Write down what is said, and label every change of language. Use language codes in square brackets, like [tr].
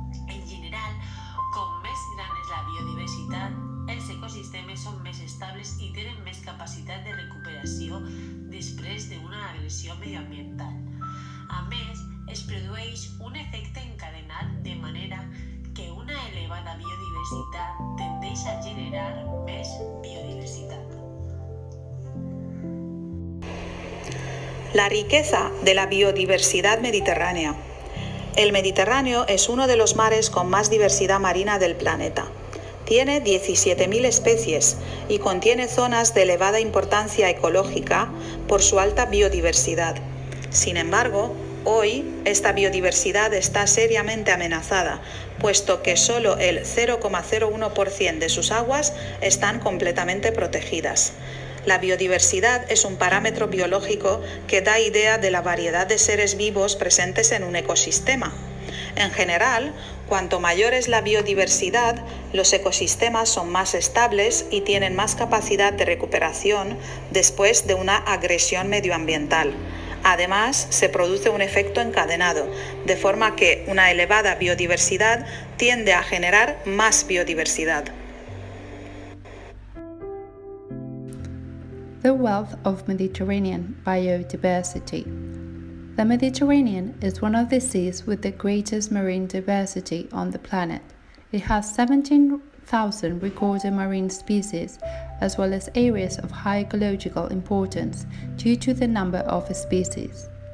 [ca] En general, com més gran és la biodiversitat, els ecosistemes són més estables i tenen més capacitat de recuperació després d'una agressió medioambiental. A més, es produeix un efecte encadenat de manera que una elevada biodiversitat tendeix a generar més biodiversitat. [es] La riqueza de la biodiversidad mediterránea. El Mediterráneo es uno de los mares con más diversidad marina del planeta. Tiene 17.000 especies y contiene zonas de elevada importancia ecológica por su alta biodiversidad. Sin embargo, hoy esta biodiversidad está seriamente amenazada, puesto que solo el 0,01% de sus aguas están completamente protegidas. La biodiversidad es un parámetro biológico que da idea de la variedad de seres vivos presentes en un ecosistema. En general, cuanto mayor es la biodiversidad, los ecosistemas son más estables y tienen más capacidad de recuperación después de una agresión medioambiental. Además, se produce un efecto encadenado, de forma que una elevada biodiversidad tiende a generar más biodiversidad. [en] The wealth of Mediterranean biodiversity. The Mediterranean is one of the seas with the greatest marine diversity on the planet. It has 17,000 recorded marine species, as well as areas of high ecological importance due to the number of species.